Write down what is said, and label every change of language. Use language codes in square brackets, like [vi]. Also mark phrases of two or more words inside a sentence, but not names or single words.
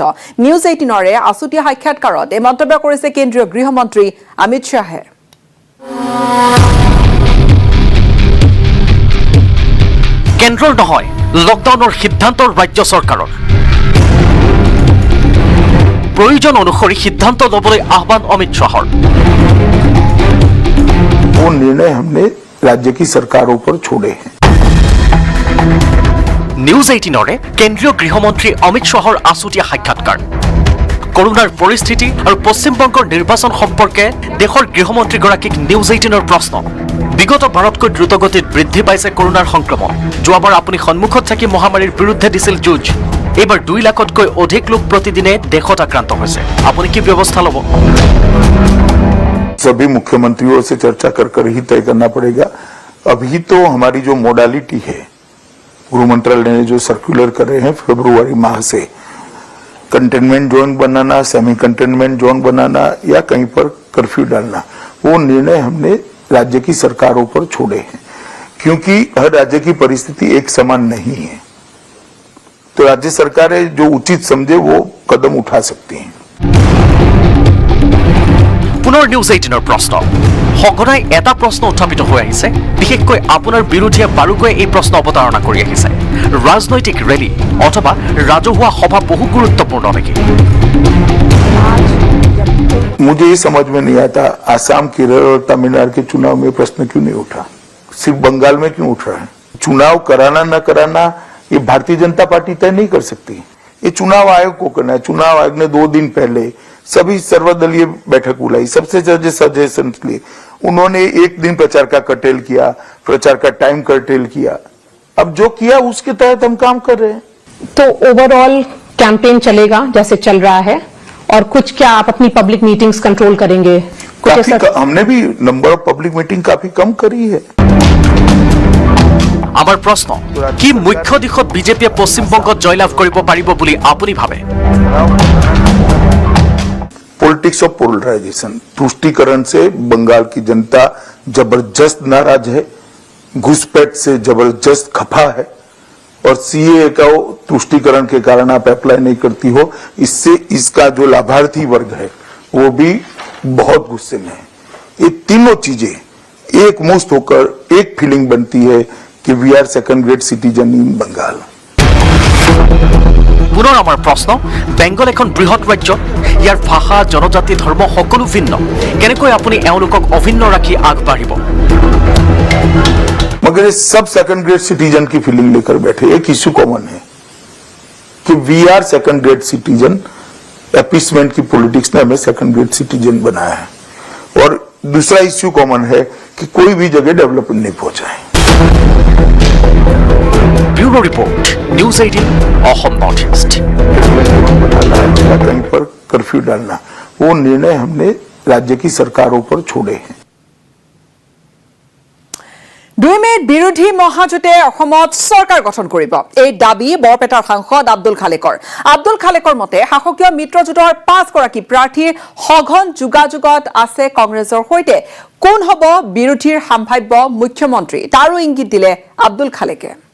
[as] নিউজ 18ৰে আছুতীয়া সাক্ষাৎকাৰত এই মন্তব্য কৰিছে কেন্দ্ৰীয় গৃহমন্ত্ৰী অমিত শ্বাহে। কেন্দ্ৰৰ নহয় লকডাউনৰ সিদ্ধান্ত ৰাজ্য চৰকাৰৰ। প্ৰয়োজন অনুসৰি সিদ্ধান্ত ল'বলৈ আহ্বান অমিত শ্বাহৰ। [hi] वो निर्णय हमने राज्य की सरकारों पर छोड़े हैं। [as] নিউজ 18ৰে কেন্দ্ৰীয় গৃহমন্ত্ৰী অমিত শ্বাহৰ আছুতীয়া সাক্ষাৎকাৰ। কৰোনাৰ পৰিস্থিতি আৰু পশ্চিমবংগৰ নিৰ্বাচন সম্পৰ্কে দেশৰ গৃহমন্ত্ৰীগৰাকীক নিউজ 18ৰ প্ৰশ্ন। বিগত বাৰতকৈ দ্ৰুতগতিত বৃদ্ধি পাইছে কৰোনাৰ সংক্ৰমণ। যোৱাবাৰ আপুনি সন্মুখত থাকি মহামাৰীৰ বিৰুদ্ধে দিছিল যুঁজ। এইবাৰ 2 লাখতকৈ অধিক লোক প্ৰতিদিনে দেশত আক্ৰান্ত হৈছে। আপুনি কি ব্যৱস্থা ল'ব? [hi] सभी मुख्यमंत्रियों से चर्चा कर ही तय करना पड़ेगा। अभी तो हमारी जो मोडालिटी है, गृह मंत्रालय ने जो सर्कुलर कर रहे हैं फरवरी माह से, [en] containment zone [hi] बनाना, [en] semi containment zone [hi] बनाना या कहीं पर कर्फ्यू डालना, वो निर्णय हमने राज्य की सरकारों पर छोड़े हैं, क्योंकि हर राज्य की परिस्थिति एक समान नहीं है। तो राज्य सरकारें जो उचित समझे वो कदम उठा सकती हैं। [as] পুনৰ নিউজ 18ৰ প্ৰশ্ন। সঘনাই এটা প্ৰশ্ন উত্থাপিত হৈ আহিছে, বিশেষকৈ আপোনাৰ বিৰোধীয়ে বাৰুকৈ এই প্ৰশ্ন অৱতাৰণা কৰি আহিছে। ৰাজনৈতিক ৰেলী অথবা ৰাজহুৱা সভা বহু গুৰুত্বপূৰ্ণ নেকি? [hi] मुझे ये समझ में नहीं आता आसाम, केरल और तमिलनाडु के चुनाव में प्रश्न क्यों नहीं उठा, सिर्फ बंगाल में क्यों उठ रहा है? चुनाव कराना न कराना ये भारतीय जनता पार्टी तय नहीं कर सकती, ये चुनाव आयोग को करना है। चुनाव आयोग ने 2 दिन पहले सभी सर्वदलीय बैठक बुलाई, सबसे ज्यादा सजेशन लिए। उन्होंने 1 दिन प्रचार का कर्टेल किया, प्रचार का [en] time curtail [hi] किया। अब जो किया उसके तहत हम काम कर रहे हैं। तो [en] overall campaign [hi] चलेगा जैसे चल रहा है, और कुछ क्या आप अपनी [en] public meetings control [hi] करेंगे? हमने भी [en] number of public meeting [hi] काफी कम करी है। [as] আমাৰ প্ৰশ্ন, কি মুখ্য দিশত বিজেপিয়ে পশ্চিমবংগত জয়লাভ কৰিব পাৰিব বুলি আপুনি ভাবে? [en] politics of polarization, [hi] तुष्टीकरण से बंगाल की जनता जबरदस्त नाराज है, घुसपैठ से जबरदस्त खफा है और सीए का तुष्टिकरण के कारण आप अप्लाई नहीं करती हो, इससे इसका जो लाभार्थी वर्ग है वो भी बहुत गुस्से में है। ये तीनों चीजें एक मुश्त होकर एक फीलिंग बनती है कि [en] we are second grade citizen in Bengal. [as] পুনৰ আমাৰ প্ৰশ্ন, বেংগল এখন বৃহৎ ৰাজ্য, ইয়াৰ ভাষা, জনজাতি, ধৰ্ম সকলো ভিন্ন, কেনেকৈ আপুনি এওঁলোকক অভিন্ন ৰাখি আগবাঢ়িব? [hi] मगर ये सब [en] second grade citizen [hi] की फीलिंग लेकर बैठे। एक [en] issue common [hi] है कि [en] we are second grade citizen, [hi] एपीसमेंट की पॉलिटिक्स ने हमें [en] second grade citizen [hi] बनाया है। और दूसरा [en] issue common [hi] है कि कोई भी जगह डेवलपमेंट नहीं पहुंचा है। [en] Bureau report, News 18 Assam North East. [hi] कहीं पर कर्फ्यू डालना, वो निर्णय हमने राज्य की सरकारों पर छोड़े हैं। [as] 2 মে'ত বিৰোধী মহাজোঁটে অসমত চৰকাৰ গঠন কৰিব, এই দাবী বৰপেটাৰ সাংসদ আব্দুল খালেকৰ। আব্দুল খালেকৰ মতে শাসকীয় মিত্ৰজোঁটৰ 5গৰাকী প্ৰাৰ্থীৰ সঘন যোগাযোগত আছে কংগ্ৰেছৰ সৈতে। কোন হ'ব বিৰোধীৰ সম্ভাৱ্য মুখ্যমন্ত্ৰী, তাৰো ইংগিত দিলে আব্দুল খালেকে।